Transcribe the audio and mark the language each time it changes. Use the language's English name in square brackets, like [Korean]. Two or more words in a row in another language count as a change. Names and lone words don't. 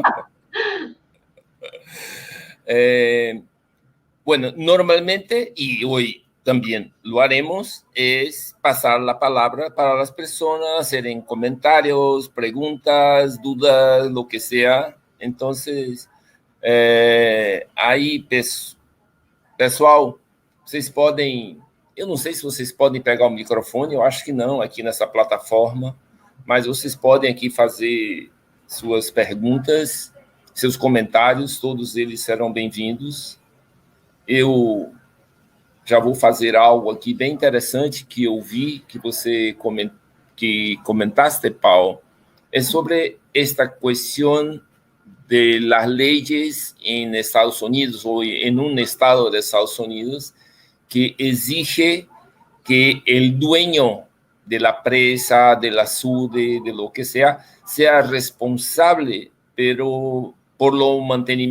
[Spanish] Bueno, normalmente, y hoy también lo haremos, es pasar la palabra para las personas, hacer en comentarios, preguntas, dudas, lo que sea. Entonces, [Portuguese] aí, pessoal, vocês podem... Eu não sei se vocês podem pegar o microfone, eu acho que não, aqui nessa plataforma, mas vocês podem aqui fazer suas perguntas, seus comentários, todos eles serão bem-vindos. Eu já vou fazer algo aqui bem interessante que eu vi, que você comentaste, Pau, é sobre esta questão [Spanish] de las leyes en Estados Unidos o en un estado de Estados Unidos que exige que el dueño de la presa, del azude, de lo que sea responsable, pero por lo mantenimiento.